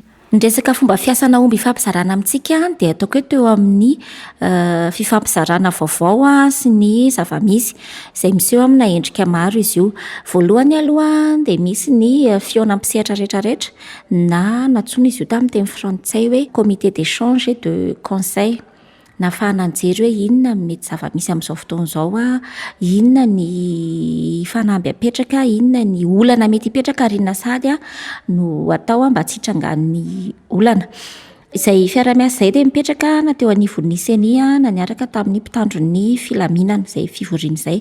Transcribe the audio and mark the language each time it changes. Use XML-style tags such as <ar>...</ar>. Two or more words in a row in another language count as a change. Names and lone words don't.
<mg>Nyresaka fomba fiasana omby ifampizarana amintsika dia ataoko hoe teo amin'ny fifampizarana vaovao sy ny zava-misy izay miseho amina endrika maro izy io. Voalohany aloha dia misy ny fihaonam-pisehatra rehetrarehetra na natsoina izy io tamin'ny teny frantsay hoe</mg> <fr>comité d'échange et de conseil.</fr> <mg>Nahafahana anjery hoe inona mety zava-misy amin'izao fotoana izao inona ny fanamby apetraka, inona ny olana mety hipetraka ary inona sady no atao mba tsy hitrangan'ny olana. Izay fiara-miasa izay dia mipetraka na teo anivon'ny CENI na niaraka tamin'ny mpitandron'ny filaminana izay fivoriana izay.</mg>